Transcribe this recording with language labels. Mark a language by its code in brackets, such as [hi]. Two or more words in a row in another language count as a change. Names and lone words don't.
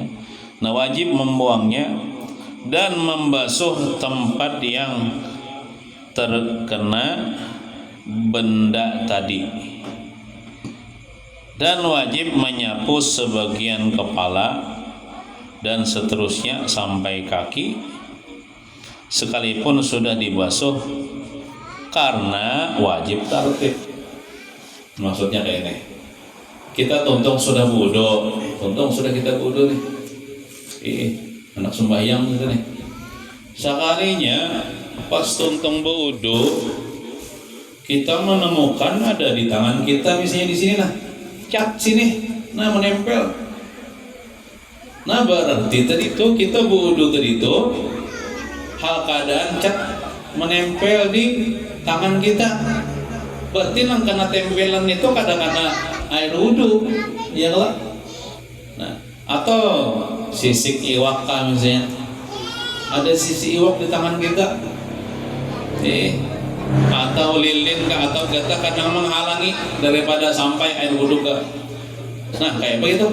[id] Nah, wajib membuangnya dan membasuh tempat yang terkena benda tadi, dan wajib menyapu sebagian kepala dan seterusnya sampai kaki sekalipun sudah dibasuh, karena wajib tartib. [bjn] Maksudnya kayak ini, kita tuntung sudah wudu, tuntung sudah kita wudu nih, anak sembahyang gitu nih, sekalinya pas tuntung wudu kita menemukan ada di tangan kita misalnya di sini nah cat sini, nah menempel. Nah, berarti tadi itu kita wudu tadi itu hal keadaan cat menempel di tangan kita, berarti nang kena tempelan itu kadang-kadang air wudhu, ya lah. Nah, atau sisik iwak kan misalnya, ada sisik iwak di tangan kita, atau lilin atau gatah kadang menghalangi daripada sampai air wudhu ke. [id] Nah, kayak begitu.